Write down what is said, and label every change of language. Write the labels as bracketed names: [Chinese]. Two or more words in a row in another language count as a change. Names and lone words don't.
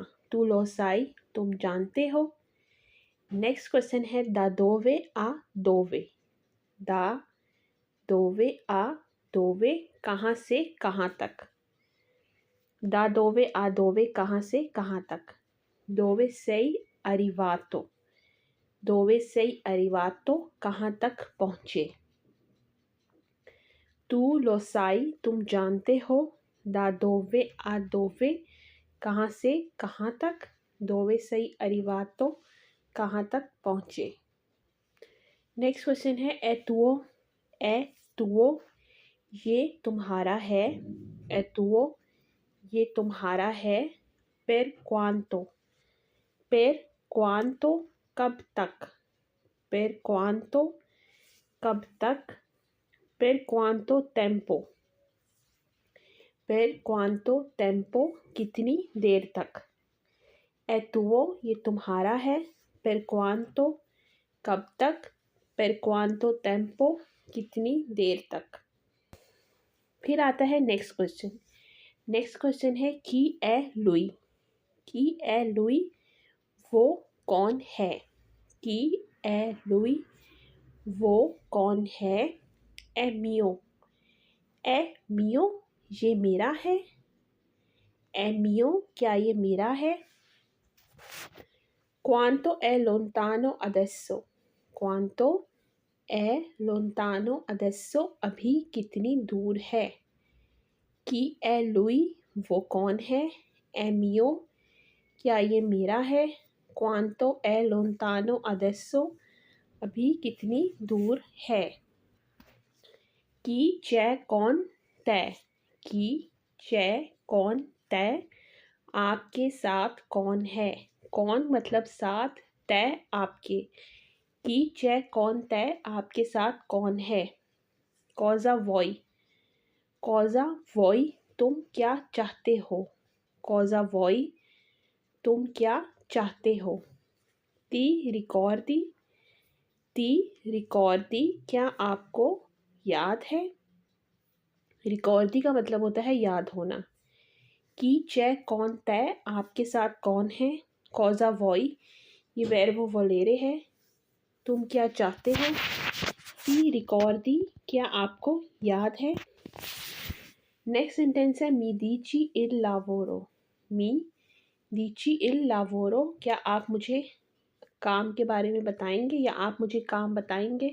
[Italian] tu lo sai, [Hindi] तुम जानते हो। [English] next question [Hindi] है [Italian] da dove a dove. da dove a dove, [Hindi] कहाँ से कहाँ तक। [Italian] da dove a dove, [Hindi] कहाँ से कहाँ तक। [Italian] दोवे sei arrivato। दोवे sei arrivato, [Hindi] कहाँ तक पहुँचे। [Italian] tu lo sai, [Hindi] तुम जानते हो। [Italian] da dove a dove, [Hindi] कहाँ से कहाँ तक। [Italian] दोवे sei arrivato, [Hindi] कहाँ तक पहुँचे। [English] next question [Hindi] है [Italian] è tuo, [Hindi] ये तुम्हारा है। [Italian] è tuo, [Hindi] ये तुम्हारा है। [Italian] per quanto, [Hindi] कब तक। [Italian] per quanto, [Hindi] कब तक। [Italian] per quanto tempo, [Hindi] कितनी देर तक। [Italian] è tuo, [Hindi] ये तुम्हारा है। [Italian] per quanto, [Hindi] कब तक। [Italian] per quanto tempo, [Hindi] कितनी देर तक। फिर आता है [English] next question. next question [Hindi] है [Italian] chi è lui, [Hindi] वो कौन है। [Italian] chi è lui, [Hindi] वो कौन है। [Italian] è mio, [Hindi] ये मेरा है। [Italian] è mio, [Hindi] क्या ये मेरा है। [Italian] quanto è lontano adesso, quanto è lontano adesso, [Hindi] अभी कितनी दूर है। [Italian] chi è lui, [Hindi] वो कौन है। [Italian] è mio, [Hindi] क्या ये मेरा है। [Italian] quanto è lontano adesso, [Hindi] अभी कितनी दूर है। [Italian] chi c'è con te, chi c'è con te, [Hindi] आपके साथ कौन है। कौन मतलब साथ, तय आपके। [Italian] chi c'è con te, [Hindi] आपके साथ कौन है। [Italian] cosa vuoi, [Hindi] तुम क्या चाहते हो। [Italian] cosa vuoi, [Hindi] तुम क्या चाहते हो। [Italian] ti ricordi, [Hindi] क्या आपको याद है। रिकॉर्दी का मतलब होता है याद होना। [Italian] chi c'è con te, [Hindi] आपके साथ कौन है। [Italian] cosa vuoi, [Hindi] ये वर्ब वोलेरे है। तुम क्या चाहते हो। [Italian] ti ricordi, [Hindi] क्या आपको याद है। [English] next sentence [Hindi] है [Italian] mi dici il lavoro. mi dici il lavoro, [Hindi] क्या आप मुझे काम के बारे में बताएंगे या आप मुझे काम बताएंगे।